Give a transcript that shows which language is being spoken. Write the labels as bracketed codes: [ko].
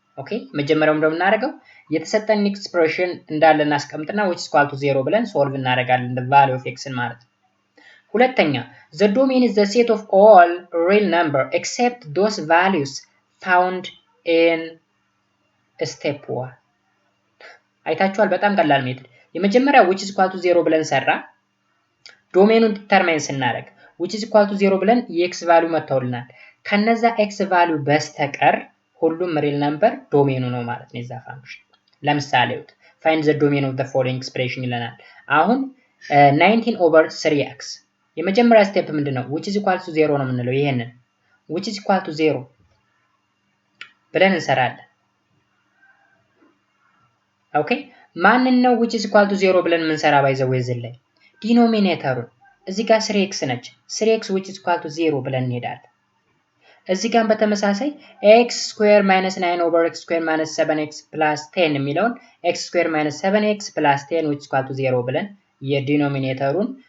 [am] ኦኬ መጀመሪያው እንደምናደርገው የተሰጠን ኤክስፕሬሽን እንዳለ እናስቀምጥና [en] which is equal to 0 [am] ብለን ሶልቭ እናደርጋለን [en] the value of x [am] ማለት ነው። ሁለተኛ [en] the domain is the set of all real number except those values found in step 1. [am] አይታችኋል በጣም ቀላል ሜትድ። የመጀመሪያው which is equal to 0 ብለን ሰራ ዶሜኑን ዲተርማይን ስናደርግ which is equal to 0 ብለን የx ቫልዩ መተውልናል። ከነዛ x ቫልዩ በስተቀር ሁሉም ሪል ነምበር ዶሜኑ ነው ማለት ነው የዛ ፋንክሽን። ለምሳሌ [en] find the domain of the following expression [am] ይለናል። አሁን 19 over 3x የመጀመሪያ ስቴፕ ምንድነው? [en] which is equal to 0 [am] ነው የምንለው ይሄንን [en] which is equal to 0 [am] ብለን እንሰራለን። ኦኬ ማንን ነው [en] which is equal to 0 [am] ብለን የምንሰራ ባይዘው እዚህ ላይ ዲኖሚኔተሩን እዚህ ጋር [en] 3x ነች 3x which is equal to 0 [am] ብለን እንሄዳለን። እዚህ ጋር በተመሳሳይ [en] x square minus 9 over x square minus 7x plus 10 የሚለውን x square minus 7x plus 10 which is equal to 0 [am] ብለን የዲኖሚኔተሩን